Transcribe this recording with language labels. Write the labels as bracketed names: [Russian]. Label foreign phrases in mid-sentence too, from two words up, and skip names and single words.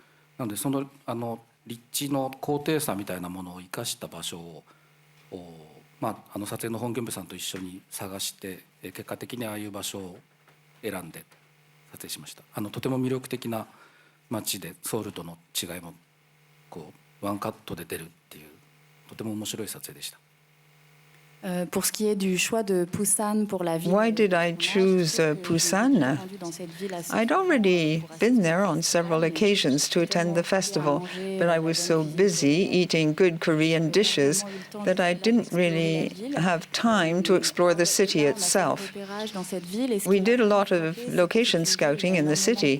[Japanese] なのでその立地の高低差みたいなものを生かした場所を撮影の本現部さんと一緒に探して、結果的にああいう場所を選んで撮影しました。とても魅力的な街で、ソウルとの違いもこうワンカットで出るっていう、とても面白い撮影でした。 [French] Pour ce qui est du choix de Busan pour la ville, [English] Why did I choose Busan? I'd already been there on several occasions to attend the festival, but I was so busy eating good Korean dishes that I didn't really have time to explore the city itself. We did a lot of location scouting in the city.